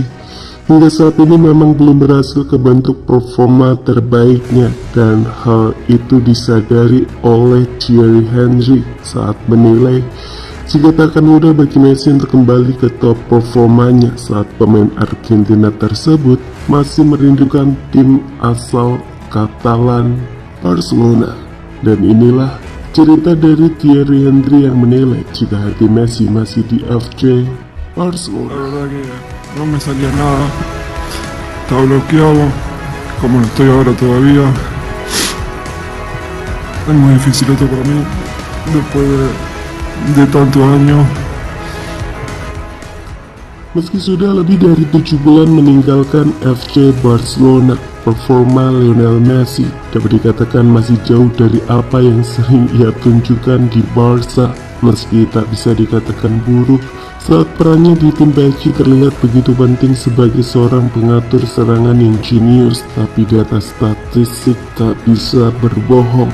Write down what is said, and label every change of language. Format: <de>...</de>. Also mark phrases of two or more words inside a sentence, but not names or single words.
<id>Hingga saat ini memang belum berhasil kebentuk performa terbaiknya, dan hal itu disadari oleh Thierry Henry saat menilai jika tak akan mudah bagi Messi untuk kembali ke top performanya saat pemain Argentina tersebut masih merindukan tim asal Katalan Barcelona. Dan inilah cerita dari Thierry Henry yang menilai jika hati Messi masih di FC Barcelona.</id> <es>La verdad que no me salía nada, estaba bloqueado, como lo estoy ahora todavía. Es muy difícil esto para mí, después de tantos años.</es> <id>Meski sudah lebih dari 7 bulan meninggalkan FC Barcelona, performa Lionel Messi dapat dikatakan masih jauh dari apa yang sering ia tunjukkan di Barca. Meski tak bisa dikatakan buruk, saat perannya di tim PSG terlihat begitu penting sebagai seorang pengatur serangan yang jenius, tapi di atas statistik tak bisa berbohong.</id>